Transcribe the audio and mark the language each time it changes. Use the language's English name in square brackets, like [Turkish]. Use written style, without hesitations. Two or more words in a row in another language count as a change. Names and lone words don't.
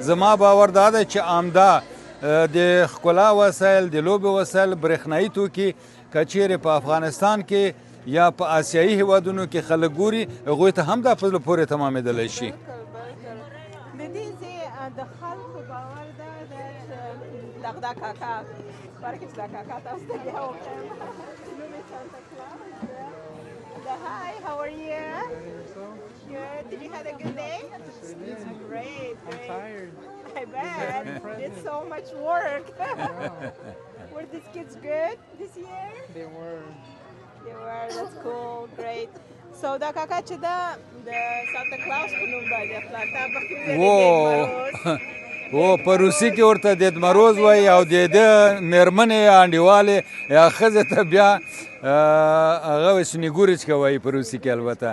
[Pashto] زما باور دا دی چې عمده د ښکلا وسایل، د لوبې وسایل، برېښنایي توکي که چیرې په افغانستان کې یا په آسیایي هیوادونو کې خلک ګوري هغوی ته هم دا په زړه پورې تمامېدلی شي. د دې ځای د خلکو باور دا ده چې دا کاکا برای که دا کاکا تاسو ته بیا وښیم. نوم یې سانتا کلاus ده. [English] Hi, how are you? Good. Did you have a good day? It's great. I'm tired. I bet. It's so much work. Were these kids good this year? They were. They were. That's cool. Great. [Pashto] So دا کاکا چې دا د سانتا کلاus په نوم باندې خپل تا بخښي ویلې په روسي کې ورته دیدمروز وایي او د ده مېرمنې انډیوالې یا ښځې ته بیا هغه سنیګوریچکه وایي په روسي کې. البته